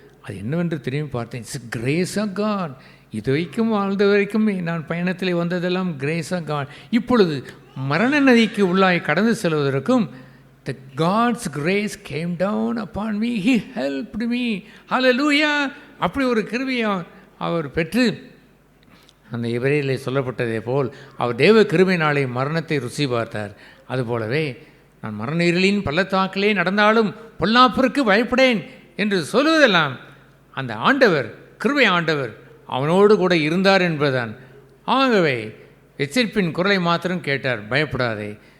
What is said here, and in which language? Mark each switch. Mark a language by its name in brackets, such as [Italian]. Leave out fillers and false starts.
[Tamil] அது என்னவென்று திரும்பி பார்த்தேன். [English] It's grace of God. [Tamil] இது வரைக்கும் வாழ்ந்த வரைக்கும் நான் பயணத்தில் வந்ததெல்லாம் கிரேஸ் ஆஃப் காட். இப்பொழுது மரண நதிக்கு உள்ளாய் கடந்து செல்வதற்கும் [English] the God's grace came down upon me, he helped me. Hallelujah. [Tamil] அப்படி ஒரு கிருபையை அவர் பெற்று, அந்த எபிரேயரிலே சொல்லப்பட்டதே போல் அவர் தேவ கிருபையினாலே மரணத்தை ருசி பார்த்தார். அதுபோலவே நான் மரண இருளின் பள்ளத்தாக்கிலே நடந்தாலும் பொல்லாப்பிற்கு பயப்படேன் என்று சொல்லுவதெல்லாம் அந்த ஆண்டவர், கிருபை ஆண்டவர் அவனோடு கூட இருந்தார் என்பதுதான். ஆகவே எச்சரிப்பின் குரலை மாத்திரம் கேட்டார், பயப்படாதே,